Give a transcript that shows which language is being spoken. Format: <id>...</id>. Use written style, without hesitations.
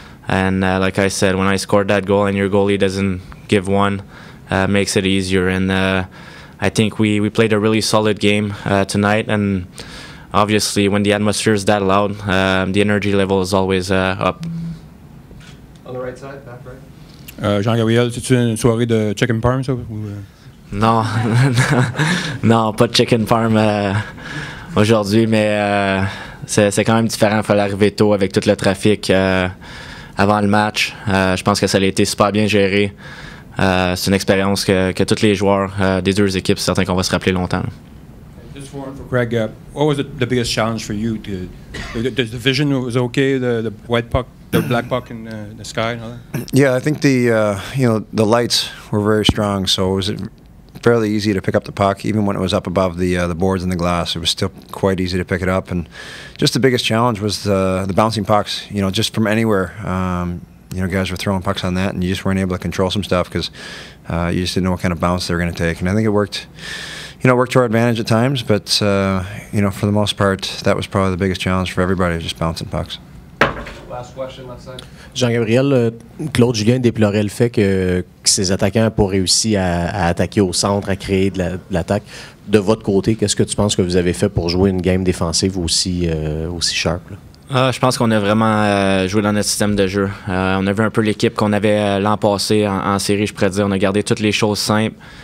<en>And like I said, when I scored that goal and your goalie doesn't give one, makes it easier. And I think we played a really solid game tonight. And obviously, when the atmosphere is that loud, the energy level is always up. On the right side, back right.</en> <fr>Jean-Gabriel, c'est-tu une soirée de chicken parm, ça? Non, non, pas de chicken parm aujourd'hui, mais c'est quand même différent. Il fallait arriver tôt avec tout le trafic avant le match. Je pense que ça a été super bien géré. C'est une expérience que tous les joueurs des deux équipes, c'est certain qu'on va se rappeler longtemps.</fr> <en>Just one for Craig. What was the biggest challenge for you? The vision was okay. The white puck, the black puck in the sky, and all that. Yeah, I think the lights were very strong, so it was fairly easy to pick up the puck, even when it was up above the boards and the glass. It was still quite easy to pick it up, and just the biggest challenge was the bouncing pucks. Just from anywhere. Guys were throwing pucks on that, and you just weren't able to control some stuff because you just didn't know what kind of bounce they were going to take. And I think it worked. Worked to our advantage at times, but for the most part, that was probably the biggest challenge for everybody, just bouncing pucks. Last question, left side.</en> <fr>Jean-Gabriel, Claude Julien déplorait le fait que ses attaquants n'ont pas réussi à attaquer au centre, à créer de l'attaque. De votre côté, qu'est-ce que tu penses que vous avez fait pour jouer une game défensive aussi sharp, là? Je pense qu'on a vraiment joué dans notre système de jeu. On a vu un peu l'équipe qu'on avait l'an passé en série, je pourrais dire. On a gardé toutes les choses simples.</fr>